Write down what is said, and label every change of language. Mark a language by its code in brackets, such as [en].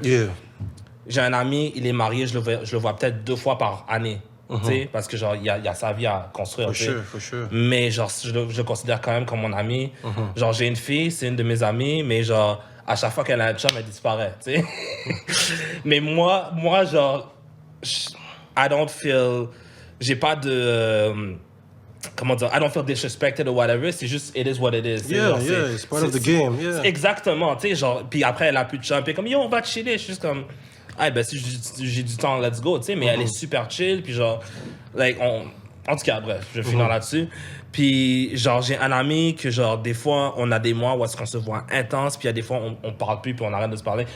[en] Yeah. [fr] J'ai un ami, il est marié, je le vois peut-être 2 fois par année. Tu sais, parce que genre, il y a sa vie à construire. [en] For sure. [fr] Mais genre, je le considère quand même comme mon ami. Genre, j'ai une fille, c'est une de mes amies, mais genre, à chaque fois qu'elle a un chum, elle disparaît, tu sais. Mais moi, genre, [en] I don't feel... [fr] J'ai pas de... comment dire? [en] I don't feel disrespected or whatever. [fr] C'est juste, [en] it is what it is. Yeah, it's part of the game, yeah. [fr] Exactement, tu sais, genre... Puis après, elle a plus de chum, puis comme, yo, on va chiller. Je suis juste comme... Ah, ben si j'ai du temps, [en] let's go, [fr] tu sais, mais elle est super chill, puis genre, like, en tout cas, bref, je vais finir là-dessus. Puis, genre, j'ai un ami que, genre, des fois, on a des mois où est-ce qu'on se voit intense, puis il y a des fois, on parle plus, puis on arrête de se parler.